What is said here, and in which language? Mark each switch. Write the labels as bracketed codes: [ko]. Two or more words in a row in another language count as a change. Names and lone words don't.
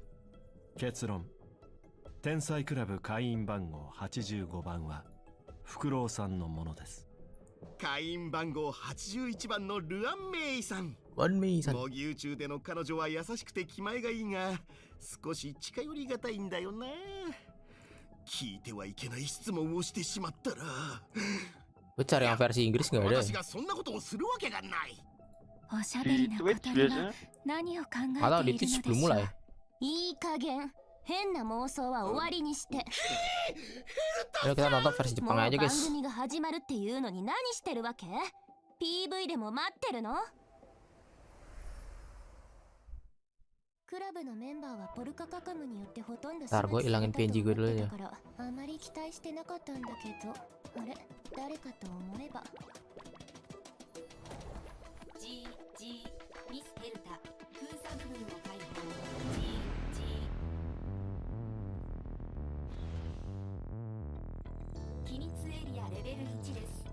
[ja] 結論、天才クラブ会員番号85番はフクロウさんのものです。会員番号81番のルアンメイさん、模擬宇宙での彼女は優しくて気前がいいが少し近寄りがたいんだよな。聞いてはいけない質問をしてしまったら。 [id] Gue cari yang versi Inggris nggak ada. [ja] 私がそんなことをするわけがない。おしゃべりな小鳥は何を考えているのでしょう。いい加減変な妄想は終わりにして。 [id] Ayo kita nonton versi Jepang aja guys. [ja] 番組が始まるっていうのに何してるわけ？ PV でも待ってるの？クラブのメンバーはポルカカカムによってほとんど [id] Ntar gue ilangin PNG gue dulu ya. [ja] あまり期待してなかったんだけど、あれ誰かと思えば。ミスヘルタ封鎖部分を解放。機密エリアレベル1です。